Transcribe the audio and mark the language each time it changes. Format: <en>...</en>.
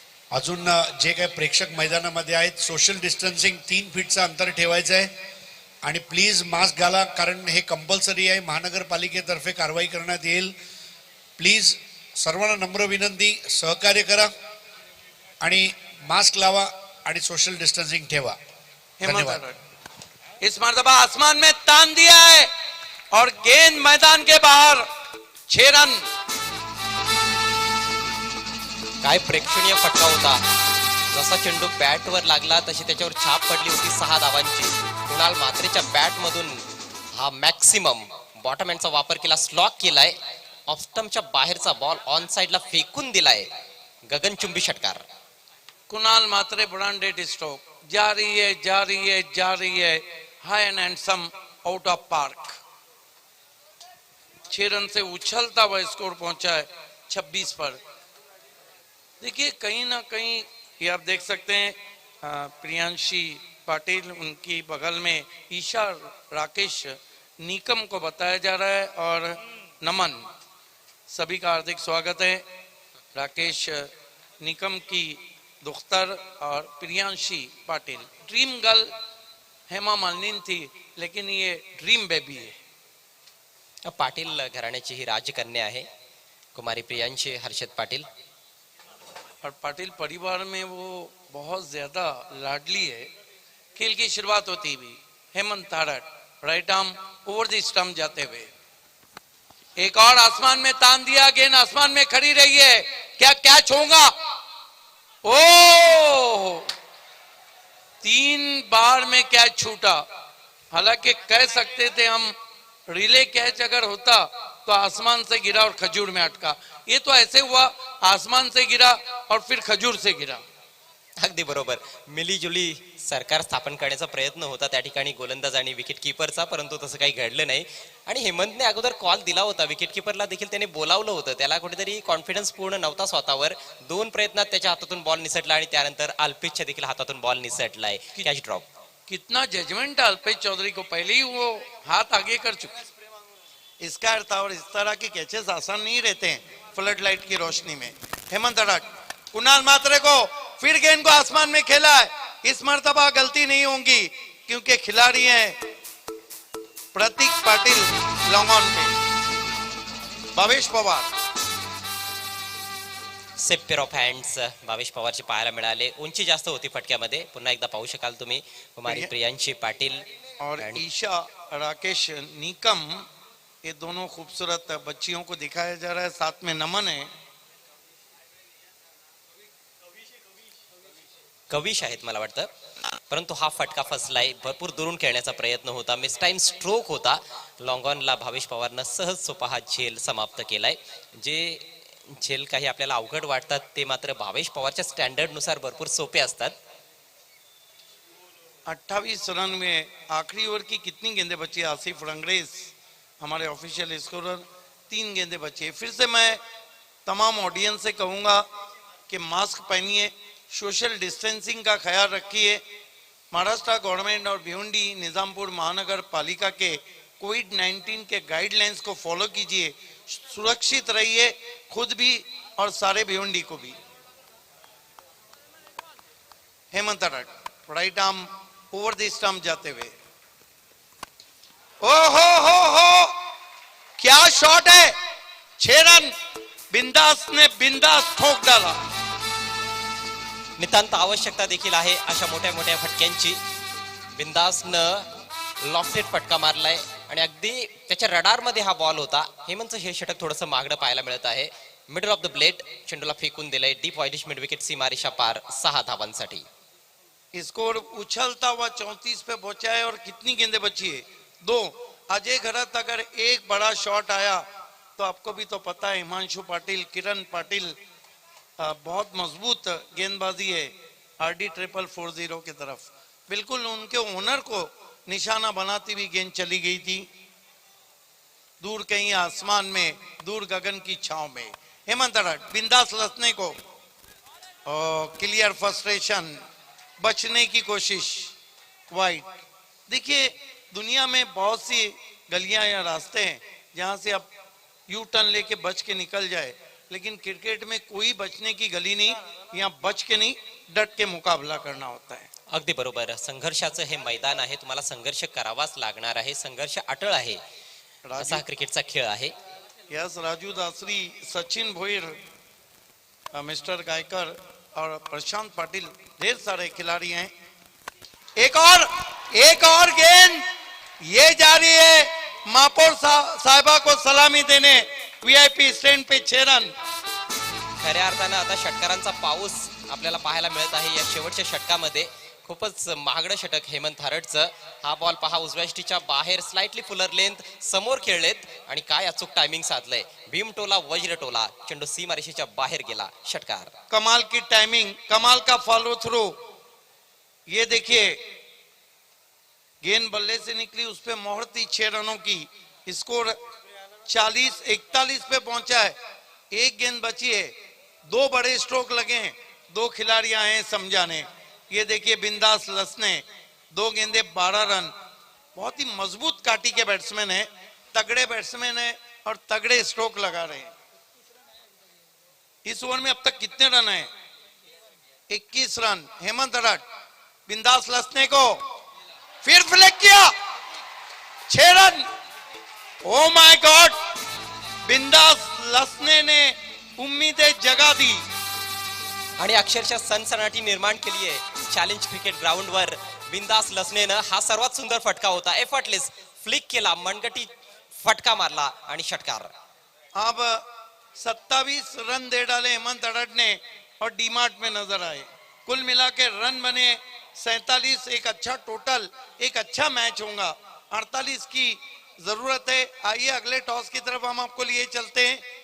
<mr>अजून जे काही प्रेक्षक मैदानामध्ये आहेत सोशल डिस्टन्सिंग 3 फीटचं अंतर ठेवायचं आहे आणि प्लीज मास्क घाला, कारण हे कंपल्सरी आहे. महानगरपालिकेतर्फे कारवाई करण्यात येईल. प्लीज सर्वांना नम्र विनंती, सहकार्य करा आणि मास्क लावा आणि सोशल डिस्टन्सिंग ठेवा. धन्यवाद.</mr> <hi>इस मर्तबा आसमान में तान दिया है और गेंद मैदान के बाहर. 6 रन.</hi> <mr>काय प्रेक्षणीय फटका होता. जसा चेंडू बॅटवर लागला तशी त्याच्यावर छाप पडली होती 6 धावांची. कुणाल म्हात्रेच्या बॅटमधून हा मॅक्सिमम बॉटम हँडचा वापर केला, स्लॉक केलाय. ऑफस्टम्पच्या बाहेरचा बॉल ऑन साइडला फेकून दिलाय. गगनचुंबी षटकार. Kunal Mhatre branded stroke.</mr> <hi>जा रही है, जा रही है, जा रही है.</hi> <en>High and handsome out of park.</en> <hi>6 run से उछलता हुआ स्कोर पहुंचा है 26 पर. देखिए कहीं ना कहीं ये आप देख सकते हैं प्रियांशी पाटिल, उनकी बगल में ईशा राकेश निकम को बताया जा रहा है और नमन. सभी का हार्दिक स्वागत है. राकेश निकम की दुख्तर और प्रियांशी पाटिल. ड्रीम गर्ल हेमा मालिनी थी, लेकिन ये ड्रीम बेबी है.</hi> <mr>पाटील घराण्याची ही राजकन्या आहे कुमारी प्रियांशी हर्षद पाटील.</mr> <hi>और पाटिल परिवार में वो बहुत ज्यादा लाडली है. खेल की शुरुआत होती भी Hemant तारट right arm over the stump जाते हुए. एक और आसमान में तान दिया. गेंद आसमान में खड़ी रही है. क्या कैच होगा? ओ 3 बार में कैच छूटा. हालांकि कह सकते थे हम रिले कैच अगर होता तो आसमान से गिरा और खजूर में अटका. ये तो ऐसे हुआ आसमान से गिरा और फिर खजूर से गिरा.</hi> <mr>अगदी बरोबर. मिलीजुली सरकार स्थापन करण्याचा प्रयत्न होता त्या ठिकाणी गोलंदाज आणि विकेट किपरचा, परंतु तसं काही घडलं नाही. आणि हेमंतने अगोदर कॉल दिला होता, विकेट किपरला देखील त्याने बोलावलं होतं. त्याला कुठेतरी कॉन्फिडन्स पूर्ण नव्हता स्वतःवर. 2 प्रयत्नात त्याच्या हातातून बॉल निसटला आणि त्यानंतर अल्पेशच्या देखील हातातून बॉल निसटलाय. Catch drop.</mr> <hi>कितना जजमेंट है अल्पेश चौधरी को. पहले ही वो हाथ आगे कर चुके. इसका अर्थ और इस तरह के कैचेस आसान नहीं रहते हैं फ्लड लाइट की रोशनी में. हेमंत अडट कुणाल म्हात्रे को फिर गेंद को आसमान में खेला है. इस मर्तबा गलती नहीं होगी क्योंकि खिलाड़ी हैं प्रतीक पाटिल लॉन्गॉन के. Bhavesh Pawar.</hi> <en>safe pair of hands</en> <mr>Bhavesh पवारचे पाहायला मिळाले. उंची जास्त होती फटक्यामध्ये. पुन्हा एकदा पाहू शकाल तुम्ही कुमारी प्रियांशी पाटिल</mr> <hi>और ईशा राकेश निकम. ये दोनों खूबसूरत बच्चियों को दिखाया जा रहा है. साथ में नमन है.</hi> <mr>कविश आहेत मला वाटतं, परंतु हा फटका फसलाय. भरपूर दुरून खेळण्याचा प्रयत्न होता. मिस टाइम स्ट्रोक होता. लॉंग ऑनला भावेश पवारनं सहज सोपा हा झेल समाप्त केलाय. जे झेल काही आपल्याला अवघड वाटतात ते मात्र भावेश पवारच्या स्टँडर्ड नुसार भरपूर सोपे असतात.</mr> <hi>28 रन में आखिरी ओवर की कितनी गेंदें बची? आसिफ रंगरेज हमारे ऑफिशियल स्कोरर. 3 गेंदें बची. फिर से मैं तमाम ऑडियंस से कहूंगा कि मास्क पहनिए, सोशल डिस्टेंसिंग का ख्याल रखिए. महाराष्ट्र गवर्नमेंट और भिवंडी निजामपुर महानगर पालिका के कोविड-19 के गाइडलाइंस को फॉलो कीजिए. सुरक्षित रहिए, खुद भी और सारे भिवंडी को भी. Hemant अडट right arm over the stump जाते हुए. ओ हो क्या शॉट है. 6 रन. बिंदास ने बिंदास ठोक डाला.</hi> <mr>नितांत आवश्यकता देखील आहे अशा मोठ्या मोठ्या फटक्यांची. बिंदासनं लॉफ्टेड फटका मारलाय आणि अगदी त्याच्या रडार मध्ये हा बॉल होता. हेमंतचं हे षटक थोडंसं मागणं पाहायला मिळत आहे.</mr> <en>middle of the blade</en> <mr>चेंडूला फेकून दिलंय. डीप वायडिश मिड विकेट सीमारेषा पार 6 धावांसाठी.</mr> <hi>स्कोर उछलता हुआ 34 पे पहुंचा है. और कितनी गेंदें बची है? 2. अजय घरत अगर एक बड़ा शॉट आया तो आपको भी तो पता है हिमांशु पाटिल, किरण पाटिल बहुत मजबूत गेंदबाजी है आरडी 440 की तरफ. बिल्कुल उनके ओनर को निशाना बनाती हुई गेंद चली गई थी दूर कहीं आसमान में, दूर गगन की छांव में. हेमंत अडट बिंदास लसने को क्लियर फ्रस्ट्रेशन, बचने की कोशिश, वाइड। देखिए दुनिया में बहुत सी गलियां या रास्ते हैं जहां से आप यू टर्न लेके बच के निकल जाए, लेकिन क्रिकेट में कोई बचने की गली नहीं, यहाँ बच के नहीं डट के मुकाबला करना होता है।</hi> <mr>अगदी बरोबर, संघर्षाचं हे मैदान आहे, तुम्हाला संघर्ष करावाच लागणार आहे, संघर्ष अटळ आहे, असा हा क्रिकेटचा खेळ आहे.</mr> <hi>यस, राजू दासरी, सचिन भोईर, मिस्टर गायकर और प्रशांत पाटिल, ढेर सारे खिलाड़ी हैं. एक और गेंद, ये जा रही है महापौर साहिबा को सलामी देने, वीआईपी स्टैंड पे 6 रन.</hi> <mr>खऱ्या अर्थानं आता षटकारांचा पाऊस आपल्याला पाहायला मिळत आहे या शेवटच्या षटकामध्ये. खूपच महागडं षटक हेमंत हरटचं. हा बॉल पहा उजव्या यष्टीच्या बाहेर, स्लाइटली फुलर लेंथ समोर खेळलेत आणि काय अचूक टायमिंग साधलंय. भीमटोला वज्रटोला, चेंडू सीमारेषेच्या बाहेर गेला. षटकार.</mr> <hi>कमाल की टाइमिंग, कमाल का फॉलो थ्रू. ये देखिए गेंद बल्ले से निकली, उस पे मोहर थी 6 रनों की. स्कोर 40-41 पे पहुंचा है. एक गेंद बची है, 2 बड़े स्ट्रोक लगे हैं, 2 खिलाड़ी आए हैं समझाने. ये देखिए बिंदास लसने, 2 गेंदे 12 रन. बहुत ही मजबूत काटी के बैट्समैन है, तगड़े बैट्समैन है और तगड़े स्ट्रोक लगा रहे हैं. इस ओवर में अब तक कितने रन है? 21 रन. हेमंत अडट बिंदास लसने को फिर फ्लिक किया, 6 रन.</hi> <en>oh my god,</en> <hi>बिंदास लसने ने उम्मीदें जगा दी</hi> <mr>आणि अक्षरशः सनसनाटी निर्माण केली आहे चॅलेंज क्रिकेट ग्राउंडवर. बिंदास लसनेनं हा सर्वात सुंदर फटका होता. एफर्टलेस फ्लिक केला, मनगटी फटका मारला आणि षटकार.</mr> <hi>अब 27 रन दे डाले हेमंत अडट ने और डीमार्ट में नजर आए. कुल मिला के रन बने 47. एक अच्छा टोटल, एक अच्छा मैच होगा. 48 की जरूरत है. आइए अगले टॉस की तरफ हम आपको लिए चलते हैं.</hi>